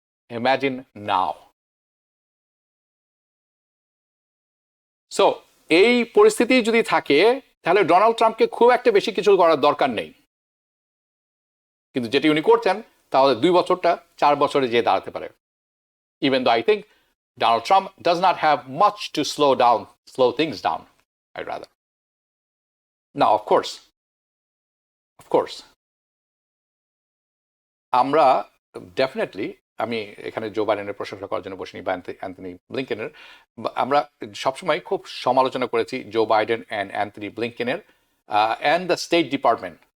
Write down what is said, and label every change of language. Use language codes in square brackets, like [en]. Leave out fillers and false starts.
[en] Imagine now. [bn] So এই পরিস্থিতি যদি থাকে তাহলে ডোনাল্ড ট্রাম্পকে খুব একটা বেশি কিছু করার দরকার নেই, কিন্তু যেটি উনি করছেন তাহলে 2 বছরটা 4 বছরে যেয়ে দাঁড়াতে পারে। [en] Even though I think Donald Trump does not have much to slow things down, I'd rather. Now, of course, [bn] আমরা ডেফিনেটলি, আমি এখানে জো বাইডেনের প্রশংসা করার জন্য বসিনি বা অ্যান্থনি ব্লিংকেনের, আমরা সবসময় খুব সমালোচনা করেছি Joe Biden and Anthony ব্লিংকেনের [en] And the state department.